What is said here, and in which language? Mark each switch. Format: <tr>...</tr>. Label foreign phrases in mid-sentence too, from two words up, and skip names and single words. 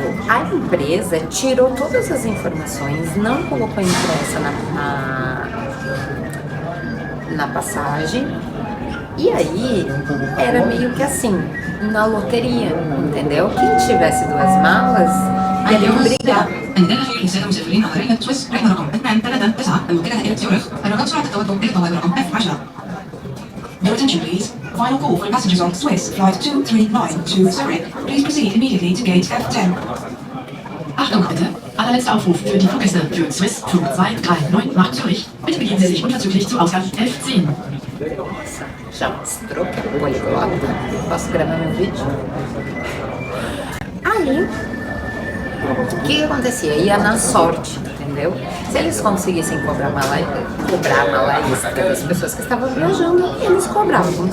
<pt>A empresa tirou todas as informações, não colocou impressa na passagem, e aí era meio que assim, na loteria, entendeu? Quem tivesse 2 malas ia brigar.</pt> <ar>عندنا في رسالة مسافرين على رحلة سويس رحلة رقم 239 الموجهة إلى زيورخ الرجاء سرعة التوجه إلى بوابة رقم F10.</ar> <en>Your attention please. Final call for passengers on Swiss flight 239 to Zurich. Please proceed immediately to gate F10.</en> <de>Achtung bitte! Allerletzter Aufruf für die Fluggäste für Swiss Flug 239 nach Zürich. Bitte begeben Sie sich unverzüglich zu Ausgang F10.</de> <pt>Nossa, já mostrou que é poliglota? Posso gravar meu vídeo? Aí, o que acontecia? Ia na sorte, entendeu? Se eles conseguissem cobrar a mala extra das pessoas que estavam viajando, eles cobravam.</pt>